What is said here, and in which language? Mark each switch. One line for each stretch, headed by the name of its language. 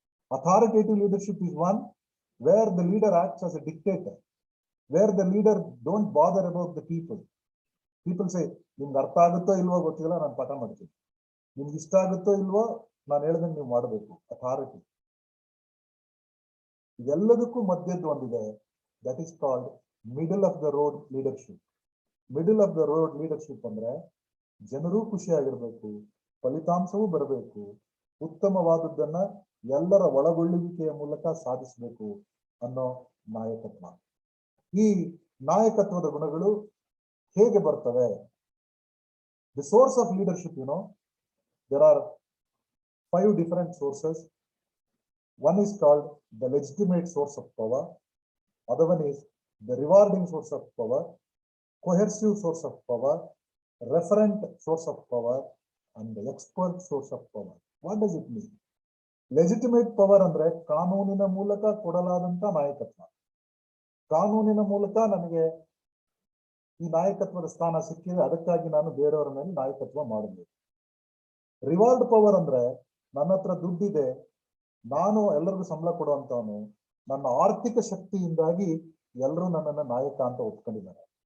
English: Authoritative leadership is one where the leader acts as a dictator, where the leader don't bother about the people. People say,
Kannada: ನಿಮ್ಗೆ ಅರ್ಥ ಆಗುತ್ತೋ ಇಲ್ವೋ ಗೊತ್ತಿಲ್ಲ, ನಾನು ಪಾಠ ಮಾಡ್ತೀನಿ. ನಿಮ್ಗೆ ಇಷ್ಟ ಆಗುತ್ತೋ ಇಲ್ವೋ, ನಾನು ಹೇಳ್ದಂಗೆ ನೀವು ಮಾಡಬೇಕು. ಅಥಾರಿಟಿ. ಇದೆಲ್ಲದಕ್ಕೂ ಮಧ್ಯದ್ದು ಒಂದಿದೆ.
English: That is called middle of the road leadership. Middle of the road leadership
Kannada: ಅಂದ್ರೆ ಜನರು ಖುಷಿಯಾಗಿರ್ಬೇಕು, ಫಲಿತಾಂಶವೂ ಬರಬೇಕು, ಉತ್ತಮವಾದದ್ದನ್ನ ಎಲ್ಲರ ಒಳಗೊಳ್ಳುವಿಕೆಯ ಮೂಲಕ ಸಾಧಿಸಬೇಕು ಅನ್ನೋ ನಾಯಕತ್ವ. ಈ ನಾಯಕತ್ವದ ಗುಣಗಳು ಹೇಗೆ ಬರ್ತವೆ?
English: The source of leadership, there are 5 different sources. One is called the legitimate source of power. Other one is the rewarding source of power, coercive source of power, referent source of power, and the expert source of power. What does it mean?
Kannada: Legitimate power ಅಂದ್ರೆ ಕಾನೂನಿನ ಮೂಲಕ ಕೊಡಲಾದಂತ ನಾಯಕತ್ವ. ಕಾನೂನಿನ ಮೂಲಕ ನನಗೆ ಈ ನಾಯಕತ್ವದ ಸ್ಥಾನ ಸಿಕ್ಕಿದೆ, ಅದಕ್ಕಾಗಿ ನಾನು ಬೇರೆಯವರ ಮೇಲೆ ನಾಯಕತ್ವ ಮಾಡಬೇಕು. ರಿವಾರ್ಡ್ ಪವರ್ ಅಂದ್ರೆ ನನ್ನ ಹತ್ರ ದುಡ್ಡಿದೆ, ನಾನು ಎಲ್ಲರಿಗೂ ಸಂಬಳ ಕೊಡುವಂತವನು, ನನ್ನ ಆರ್ಥಿಕ ಶಕ್ತಿಯಿಂದಾಗಿ ಎಲ್ಲರೂ ನನ್ನನ್ನು ನಾಯಕ ಅಂತ ಒಪ್ಕೊಂಡಿದ್ದಾರೆ.